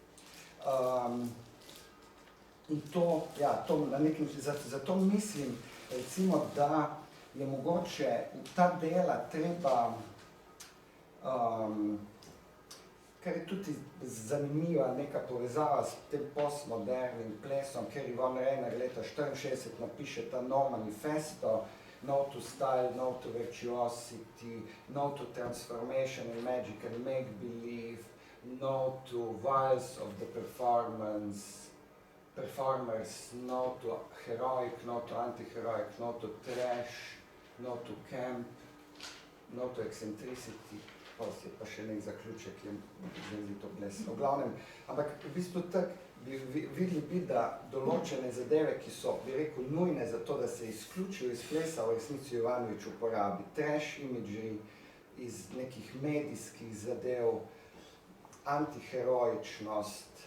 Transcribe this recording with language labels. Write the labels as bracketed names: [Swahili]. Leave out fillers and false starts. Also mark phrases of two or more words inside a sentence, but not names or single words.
[Slovenian] In to, na nekem, zato mislim, recimo, da je mogoče ta dela treba, kar je tudi zanimiva neka povezava s tem postmodernim plesom, ker Yvonne Rainer leta 1964 napiše ta [English] No manifesto, No to style, no to virtuosity, no to transformation and magic and make-believe, no to vials of the performers, no to heroic, no to anti-heroic, no to trash, no to camp, no to eccentricity, [Slovenian] pa še nek zaključek je zelo blesno. V glavnem, ampak v bistvu tako videli, da določene zadeve, ki so, bi rekel, nujne za to, da se izključijo iz plesa, v resnici Jovanović uporabi [English] trash imagery [Slovenian] iz nekih medijskih zadev, antiheroičnost.